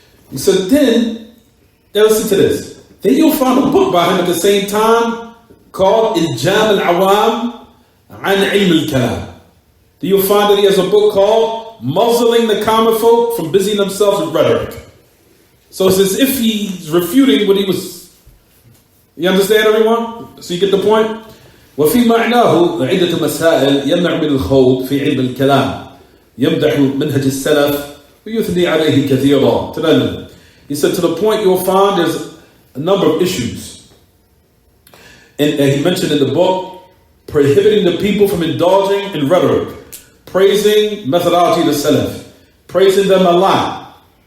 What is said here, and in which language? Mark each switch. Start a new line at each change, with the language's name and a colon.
English: He said then, now listen to this. Then you'll find a book by him at the same time called Iljam al-Awam an Ilm al-Kalam. Then you'll find that he has a book called Muzzling the Common Folk from Busying Themselves with Rhetoric. So it's as if he's refuting what he was. You understand, everyone? So you get the point?
Arabic: وفي معناه عدة مسائل يمنع من الخوض في علم الكلام يمدح منهج السلف ويثني عليه كثيرا.
English: He said to the point you'll find there's a number of issues. And he mentioned in the book prohibiting the people from indulging in rhetoric, praising methodology of the Salaf, praising them a lot.